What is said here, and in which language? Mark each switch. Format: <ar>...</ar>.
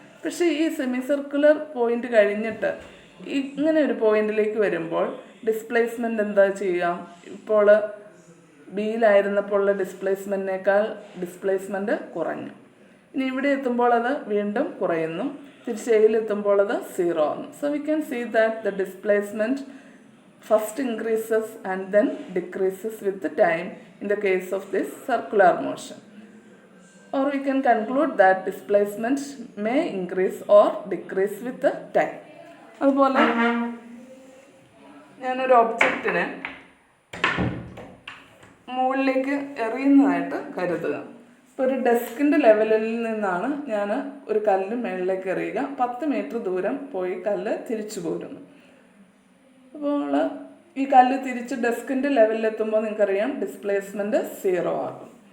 <ml>പക്ഷേ ഈ semi circular point കഴിഞ്ഞിട്ട് ഇങ്ങനെ ഒരു പോയിന്റിലേക്ക് വരുമ്പോൾ ഡിസ്പ്ലേസ്മെൻറ്റ് എന്താ ചെയ്യുക, ഇപ്പോൾ ബിയിലായിരുന്നപ്പോൾ ഉള്ള ഡിസ്പ്ലേസ്മെൻറ്റിനേക്കാൾ ഡിസ്പ്ലേസ്മെൻറ്റ് കുറഞ്ഞു. ഇനി ഇവിടെ എത്തുമ്പോൾ അത് വീണ്ടും കുറയുന്നു, തിരിച്ച് എയിലെത്തുമ്പോൾ അത് 0 ആകുന്നു.</ml> <en>So we can see that the displacement first increases and then decreases with time in the case of this circular motion. Or we can conclude that displacement may increase or decrease with the time.</en> <ml>അതുപോലെ ഞാനൊരു ഒബ്ജക്റ്റിനെ മുകളിലേക്ക് എറിയുന്നതായിട്ട് കരുതുക. ഇപ്പോൾ ഒരു ഡെസ്കിൻ്റെ ലെവലിൽ നിന്നാണ് ഞാൻ ഒരു കല്ല് മുകളിലേക്ക് എറിയുക. 10 മീറ്റർ ദൂരം പോയി കല്ല് തിരിച്ചു പോരുന്നു. അപ്പോൾ ഈ കല്ല് തിരിച്ച് ഡെസ്കിൻ്റെ ലെവലിലെത്തുമ്പോൾ നിങ്ങൾക്കറിയാം ഡിസ്പ്ലേസ്മെൻറ്റ് 0 ആകും.</ml>